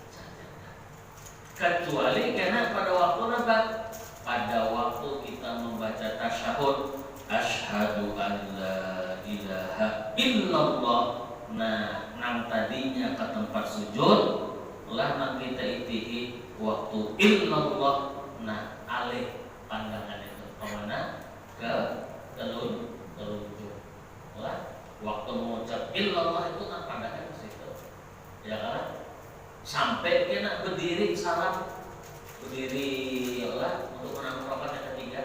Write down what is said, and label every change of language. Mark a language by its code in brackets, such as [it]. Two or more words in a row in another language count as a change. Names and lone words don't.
[id] Kecuali karena pada waktu apa? Pada waktu kita membaca tasyahud, [ar] أشهد أن لا إله إلا الله. [id] Nah, nang tadinya ke tempat sujud, lah nang kita itihi waktu illallah. Nah, alih pandangan itu kemana? Ke telunjuk. Lah, waktu mengucap illallah itu kan pandangan ke situ. Ya kan? Sampai kena berdiri salam, berdiri lah untuk menanggung rakaat yang ketiga.